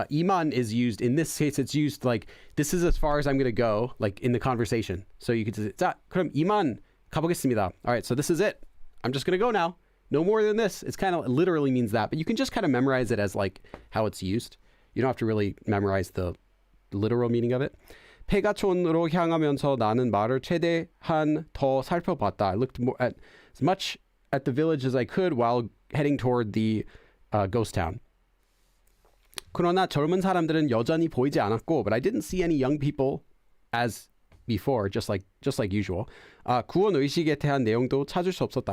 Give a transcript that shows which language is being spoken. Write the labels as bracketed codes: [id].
[en] 이만 is used, in this case, it's used like, this is as far as I'm going to go, like in the conversation. So you could say, [ko] 자, 그럼 이만 가보겠습니다. [en] All right, so this is it. I'm just going to go now. No more than this. It's kind of literally means that, but you can just kind of memorize it as like how it's used. You don't have to really memorize the literal meaning of it. [ko] 폐가촌으로 향하면서 나는 마을을 최대한 더 살펴봤다. [en] I looked more at as much at the village as I could while heading toward the ghost town. [ko] 그러나 젊은 사람들은 여전히 보이지 않았고, [en] but I didn't see any young people as before, just like usual. [ko] 구원 의식에 대한 내용도 찾을 수 없었다.